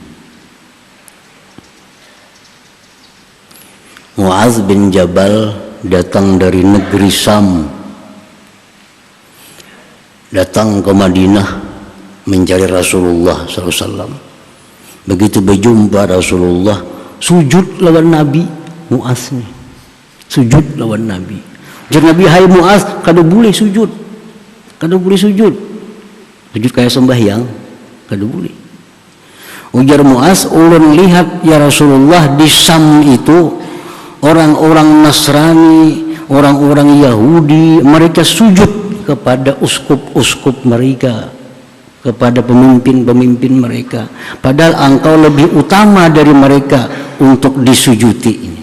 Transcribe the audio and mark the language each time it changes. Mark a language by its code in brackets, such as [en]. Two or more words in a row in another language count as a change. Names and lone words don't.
[id] Mu'adz bin Jabal datang dari negeri Sam, datang ke Madinah mencari Rasulullah SAW. Begitu berjumpa Rasulullah, [bjn] sujud lawan Nabi. Mu'adz nih sujud lawan Nabi. Jadi Nabi, hai Mu'adz, kada boleh sujud, kada boleh sujud, sujud kayak sembahyang, kada boleh. Ujar Muaz, ulun lihat [ar] ya Rasulullah [bjn] di Syam itu orang-orang Nasrani, orang-orang Yahudi, mereka sujud kepada uskup-uskup mereka, kepada pemimpin-pemimpin mereka. [id] Padahal engkau lebih utama dari mereka untuk disujuti ini.